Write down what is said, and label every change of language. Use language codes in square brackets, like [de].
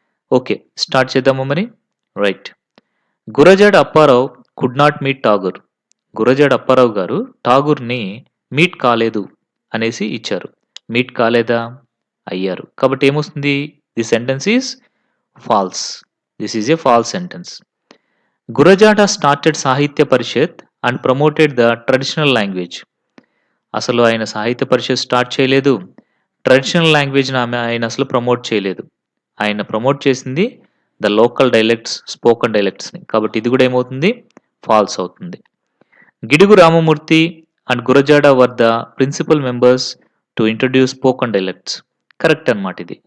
[en] okay, start [te] చేద్దాము మరి. [en] Right, Gurajada Apparao could not meet Tagore. [te] Gurajada Apparao గారు ఠాగూర్ని మీట్ కాలేదు అనేసి ఇచ్చారు. మీట్ కాలేదా? అయ్యారు. కాబట్టి ఏమొస్తుంది? [en] The sentence is false. This is a false sentence. Gurajada started Sahitya Parishad and promoted the traditional language. [te] అసలు ఆయన సాహిత్య పరిషత్ స్టార్ట్ చేయలేదు, ట్రెడిషనల్ లాంగ్వేజ్ని ఆయన అసలు ప్రమోట్ చేయలేదు. ఆయన ప్రమోట్ చేసింది ద లోకల్ డైలెక్ట్స్, స్పోకన్ డైలెక్ట్స్ని. కాబట్టి ఇది కూడా ఏమవుతుంది? ఫాల్స్ అవుతుంది. [en] Gidugu Ramamurthy and Gurajada were the principal members to introduce spoken dialects. [te] Correct అనమాట ఇది.